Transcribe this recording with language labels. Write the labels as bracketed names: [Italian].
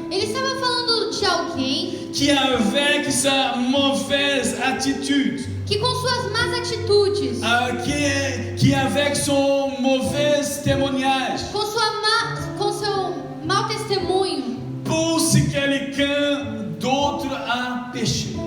[Portuguese] ele estava falando de alguém [French] qui avec sa mauvaise attitude, [Portuguese] que com suas más atitudes, [French] qui avec son mauvais témoignage, [Portuguese] com seu mau testemunho, [French] pousse quelqu'un d'autre à pécher.